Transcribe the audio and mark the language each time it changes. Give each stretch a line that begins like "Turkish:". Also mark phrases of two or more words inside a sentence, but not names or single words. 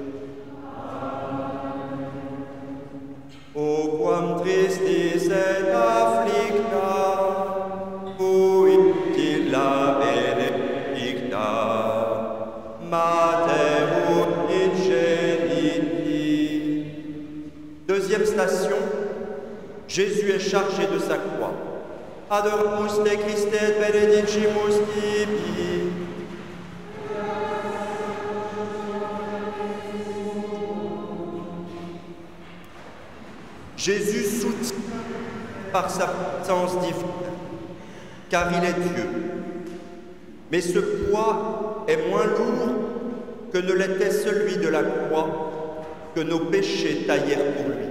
Latin: O quam tristis et afflicta, fuit illa benedicta, Mater unigeniti.
French: Deuxième station, Jésus est chargé de sa croix.
Latin: Adoramus te Christe et benedicimus tibi.
French: Jésus soutient par sa puissance divine, car il est Dieu. Mais ce poids est moins lourd que ne l'était celui de la croix que nos péchés taillèrent pour lui.